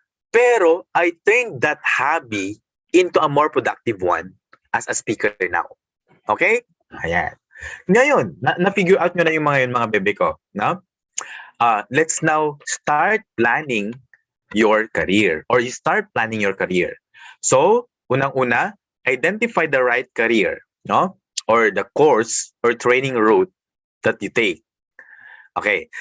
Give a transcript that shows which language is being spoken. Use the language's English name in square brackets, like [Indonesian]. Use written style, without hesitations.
[English] Pero I turned that hobby into a more productive one as a speaker now. Okay? Ayan. [Filipino] Ngayon, na-figure out nyo na yung mga yun, mga bebe ko. No? [English] Let's now start planning your career or you start planning your career. So, unang-una, identify the right career, no? Or the course or training route that you take. Okay.